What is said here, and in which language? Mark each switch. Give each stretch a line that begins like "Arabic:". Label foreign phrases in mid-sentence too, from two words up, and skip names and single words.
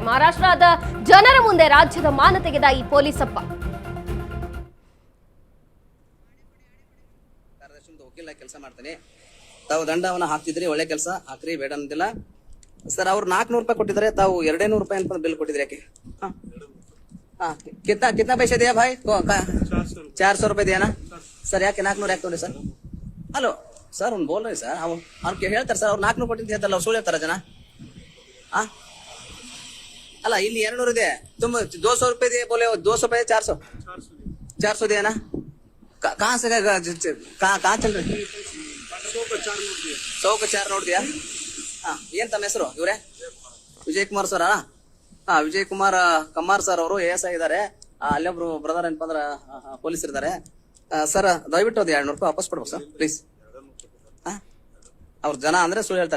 Kannada: ಮಹಾರಾಷ್ಟ್ರದ ಜನರ ಮುಂದೆ ರಾಜ್ಯದ ಮಾನ ತೆಗೆದ ಈ ಪೊಲೀಸಪ್ಪ. ಕೆಲಸ ಮಾಡ್ತೀನಿ, ತಾವು ದಂಡವನ್ನ ಹಾಕ್ತಿದ್ರಿ, ಒಳ್ಳೆ ಕೆಲಸ ಹಾಕ್ರಿ, ಬೇಡ ಅಂದಿಲ್ಲ ಸರ್. ಅವ್ರು 400 ರೂಪಾಯಿ ಕೊಟ್ಟಿದ್ದಾರೆ, ತಾವು 200 ರೂಪಾಯಿ ಅಂತ ಬಿಲ್ ಕೊಟ್ಟಿದ್ರಿ, ಯಾಕೆ?
Hindi: कितना पैसे दिया भाई? 400 रुपए दिया ना सर.
Kannada: ಯಾಕೆ 400 ಯಾಕೆ ತಗೊಂಡ್ರಿ ಸರ್? ಹಲೋ ಸರ್, ಅವ್ನು ಬೋಲ್ ರೀ ಸರ್. ಅವ್ನು ಹೇಳ್ತಾರೆ ಸರ್, ಅವ್ರು 400 ಕೊಟ್ಟಿದ್ದು ಹೇಳ್ತಾರಲ್ಲ, ಅವ್ರು ಸುಳ್ಳು ಹೇಳ್ತಾರ ಜನ? ಅಲ್ಲ, ಇಲ್ಲಿ 200 ಇದೆ. ತುಂಬ 200 ರೂಪಾಯಿ
Hindi: दिए बोले,
Kannada: 200 ರೂಪಾಯಿ 400
Hindi: दिया ना? कहाँ से कहाँ चल रही? 100 का 4 ನೋಟ್ दिया.
Kannada: ಏನ್ ತಮ್ಮ ಹೆಸರು? ಇವ್ರೆ ವಿಜಯ್ ಕುಮಾರ್ ಸರ್. ವಿಜಯ್ ಕುಮಾರ್ ಕಮ್ಮಾರ್ ಸರ್ ಅವರು AS ಆಗಿದ್ದಾರೆ. ಅಲ್ಲೊಬ್ರು ಬ್ರದರ್ ಏನಪ್ಪ ಅಂದ್ರ ಪೊಲೀಸ್ ಇರ್ತಾರೆ ಸರ್. ದಯವಿಟ್ಟು ಅದು 200 ರೂಪಾಯಿ ವಾಪಸ್ ಕೊಡ್ಬೇಕು ಸರ್, ಪ್ಲೀಸ್. ಅವ್ರ ಜನ ಅಂದ್ರೆ ಸುಳ್ಳು ಹೇಳ್ತಾರೆ.